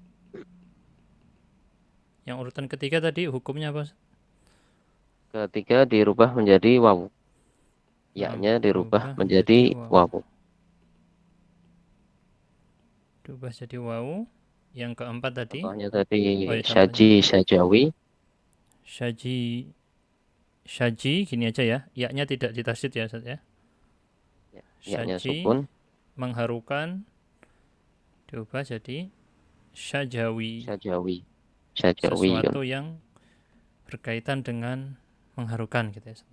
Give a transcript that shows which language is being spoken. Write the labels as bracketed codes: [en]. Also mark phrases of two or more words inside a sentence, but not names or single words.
[id] Yang urutan ketiga tadi hukumnya apa? ketiga dirubah menjadi wawu. Nah, Yaknya dirubah berubah menjadi menjadi wawu. wawu. Berubah jadi wawu. Yang keempat tadi. Contohnya tadi Oh ya contohnya. syaji, syajawi. Syaji, syaji gini aja ya. Ya-nya tidak ditasydid ya Ustaz ya. Ya, yaknya Syaji sukun. mengharukan diubah jadi syajawi. Syajawi. Syajawiyun. Sesuatu yang berkaitan dengan mengharukan gitu ya Ustaz.